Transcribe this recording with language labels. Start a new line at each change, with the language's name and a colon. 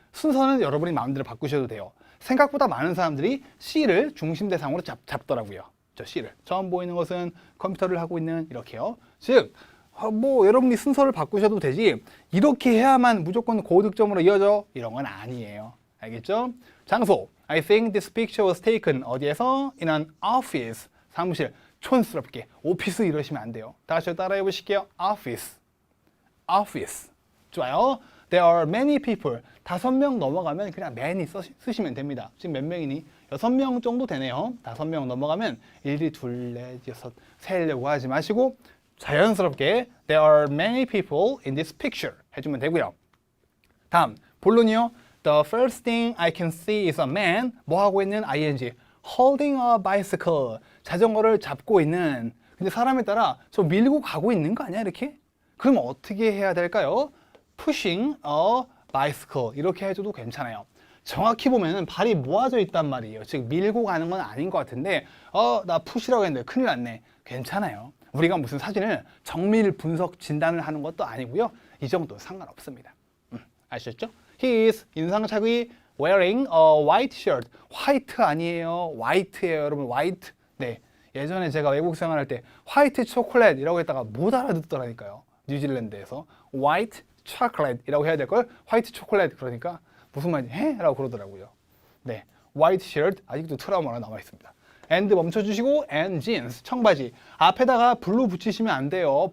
Korean: 순서는 여러분이 마음대로 바꾸셔도 돼요. 생각보다 많은 사람들이 C를 중심 대상으로 잡더라고요. 저 C를. 처음 보이는 것은 컴퓨터를 하고 있는 이렇게요. 즉 뭐 여러분이 순서를 바꾸셔도 되지 이렇게 해야만 무조건 고득점으로 이어져 이런 건 아니에요. 알겠죠? 장소.
English: I think this picture was taken
Korean: 어디에서?
English: In an office.
Korean: 사무실. 촌스럽게. 오피스 이러시면 안 돼요. 다 같이 따라해 보실게요.
English: office. office.
Korean: 좋아요.
English: There are many people.
Korean: 5명 넘어가면 그냥 many 쓰시면 됩니다. 지금 몇 명이니? 6명 정도 되네요. 5명 넘어가면 1, 2, 2, 4, 6 세려고 하지 마시고 자연스럽게
English: There are many people in this picture
Korean: 해주면 되고요. 다음 본론이요.
English: The first thing I can see is a man
Korean: 뭐 하고 있는 ing
English: holding a bicycle
Korean: 자전거를 잡고 있는 근데 사람에 따라 저 밀고 가고 있는 거 아니야 이렇게? 그럼 어떻게 해야 될까요?
English: pushing a bicycle
Korean: 이렇게 해줘도 괜찮아요. 정확히 보면은 발이 모아져 있단 말이에요. 즉 밀고 가는 건 아닌 것 같은데 나 push라고 했는데 큰일 났네. 괜찮아요. 우리가 무슨 사진을 정밀 분석 진단을 하는 것도 아니고요. 이 정도 상관없습니다. 아셨죠?
English: He is
Korean: 인상착의
English: wearing a white shirt.
Korean: 화이트 아니에요. 화이트예요, 여러분. 화이트. 네. 예전에 제가 외국 생활할 때 화이트 초콜릿이라고 했다가 못 알아듣더라니까요. 뉴질랜드에서 화이트 초콜릿이라고 해야 될 걸 화이트 초콜릿 그러니까 무슨 말이지? 해? 라고 그러더라고요. 네. 화이트 셔츠 아직도 트라우마가 남아 있습니다. and 멈춰주시고
English: and jeans
Korean: 청바지 앞에다가 블루 붙이시면 안 돼요.